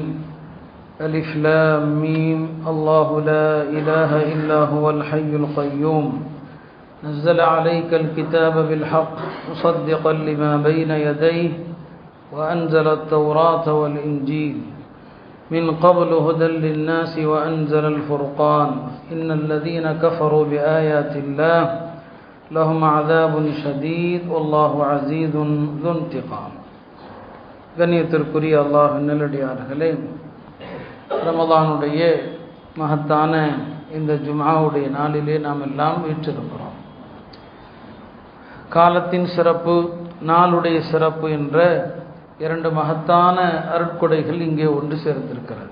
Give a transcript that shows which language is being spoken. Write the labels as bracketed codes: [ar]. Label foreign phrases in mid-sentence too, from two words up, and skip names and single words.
[ar] ألف لام ميم الله لا إله إلا هو الحي القيوم نزل عليك الكتاب بالحق مصدقا لما بين يديه وأنزل التوراة والإنجيل من قبل هدى للناس وأنزل الفرقان إن الذين كفروا بآيات الله لهم عذاب شديد والله عزيز ذو انتقام. [ta] கண்ணியத்திற்குரிய அல்லாஹ்வின் நல்லடியார்களே, ரமதானுடைய மகத்தான இந்த ஜும்ஆவுடைய நாளிலே நாம் எல்லாம் வீற்றிருக்கிறோம். காலத்தின் சிறப்பு, நாளுடைய சிறப்பு என்ற இரண்டு மகத்தான அருட்கொடைகள் இங்கே ஒன்று சேர்ந்திருக்கிறது.